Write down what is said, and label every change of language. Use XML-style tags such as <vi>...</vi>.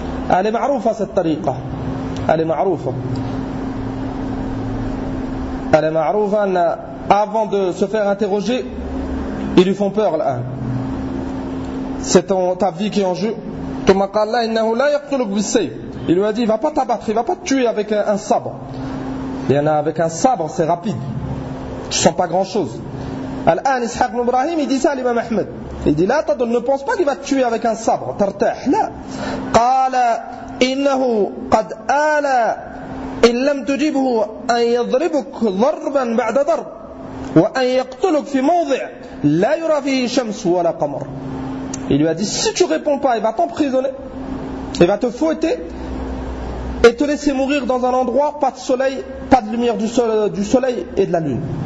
<ar>ألي معروفة الطريقة؟ ألي معروفة؟ ألي معروفة أن</ar> <fr>avant de se faire interroger, ils lui font peur الآن. C'est ta vie qui est en jeu.</fr> <ar>ثم قال له إنه لا يقتلك بالسيف.</ar> <fr>Il lui a dit, il va pas t'abattre, il va pas te tuer avec un sabre. Il y en a avec un sabre, c'est rapide. Tu sens pas grand chose.</fr> <ar>الآن إسحاق بن إبراهيم يدي سالي ما محمد.</ar> <fr>Il dit, là, ne pense pas qu'il va te tuer avec un sabre. Tartah, là. Qala,</fr> <ar>إنه قد آلى إن لم تجبه أن يضربك ضربا بعد ضرب وأن يقتلك في موضع لا يرى فيه شمس ولا قمر.</ar> <fr>Il lui a dit, si tu réponds pas, il va t'emprisonner, il va te fouetter et te laisser mourir dans un endroit pas de soleil, pas de lumière du soleil et de la lune.</fr>